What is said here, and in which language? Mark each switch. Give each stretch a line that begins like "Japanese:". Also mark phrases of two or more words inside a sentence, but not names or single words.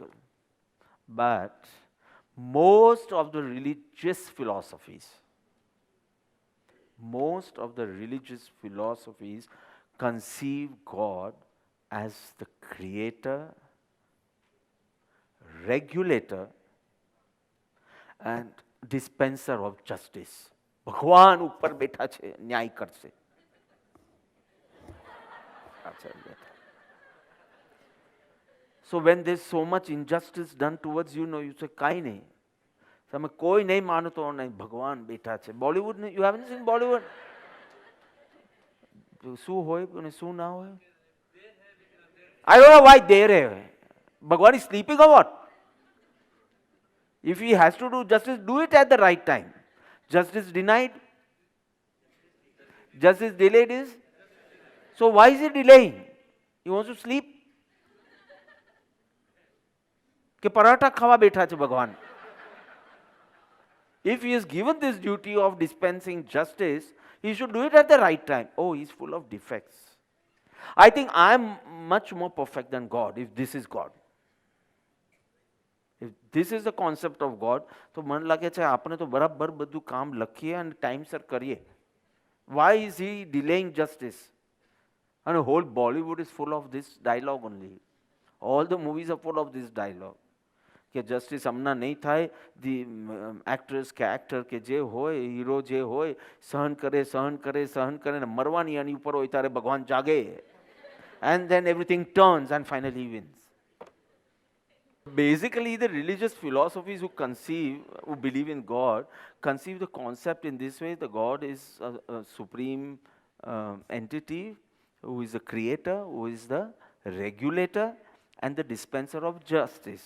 English: But most of the religious philosophies conceive God as the creator, regulator, and dispenser of justice.
Gujarati: ભગવાન ઉપર બેઠા છે, ન્યાય કરશે.
English: So when there's so much injustice done towards you, you say,
Gujarati: કાંઈ નહીં. તમે કોઈ નહીં માનતો નહીં, ભગવાન બેઠા છે. બોલિવૂડ,
English: you haven't seen Bollywood?
Gujarati: શું હોય અને શું ના હોય?
English: I don't know why there hai. Bhagwan is sleeping or what? If he has to do justice, do it at the right time. Justice denied, justice delayed is. So why is he delaying? He wants to sleep?
Gujarati: કે પરાઠા ખાવા બેઠા છે ભગવાન.
English: If he is given this duty of dispensing justice, he should do it at the right time. Oh, he's full of defects. I think I am much more perfect than God, if this is God. If this is the concept of God,
Gujarati: તો મને લાગે છે આપણે તો બરાબર બધું કામ લખીએ અને ટાઈમસર કરીએ.
English: Why is he delaying justice? And the whole Bollywood is full of this dialogue only. All the movies are full of this dialogue.
Gujarati: કે જસ્ટિસ હમણાં નહીં થાય,
English: the actress
Gujarati: કે એક્ટર કે જે હોય, હીરો જે હોય, સહન કરે ને મરવાની આની ઉપર હોય ત્યારે ભગવાન જાગે.
English: And then everything turns and finally wins. Basically, the religious philosophies who believe in God, conceive the concept in this way: the God is a supreme entity who is the creator, who is the regulator, and the dispenser of justice.